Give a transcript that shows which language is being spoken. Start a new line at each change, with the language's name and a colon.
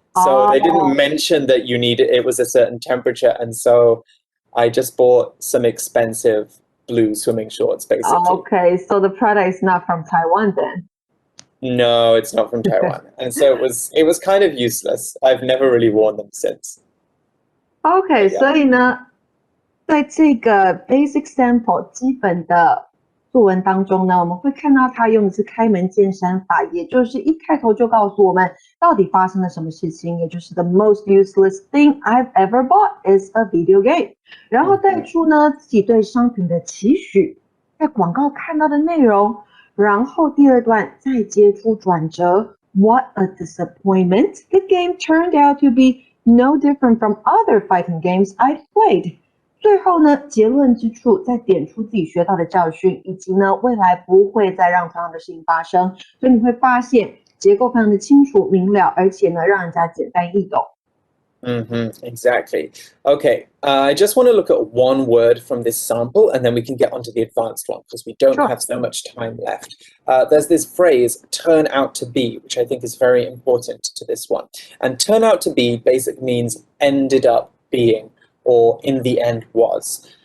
English: So they didn't mention that it was a certain temperature. And so I just bought some expensive blue swimming shorts, basically. Okay, so the product is not from Taiwan then? No, it's not from Taiwan. And so it was kind of useless. I've never really worn them since.
Chinese: Okay, 所以呢，在这个 basic sample 基本的作文当中呢，我们会看到他用的是开门见山法，也就是一开头就告诉我们到底发生了什么事情，也就是
English: the most useless thing I've ever bought is a video game。
Chinese: 然后带出呢自己对商品的期许，在广告看到的内容，然后第二段再接出转折 ，
English: What a disappointment! The game turned out to be no different from other fighting games I'd played。
Chinese: 最后呢，结论之处再点出自己学到的教训，以及呢未来不会再让同样的事情发生。所以你会发现结构非常的清楚明了，而且呢让人家简单易懂。
English: Exactly. Okay, I just want to look at one word from this sample, and then we can get onto the advanced one because we don't have so much time left. There's this phrase, turn out to be, which I think is very important to this one. And turn out to be basically means ended up being, or in the end was.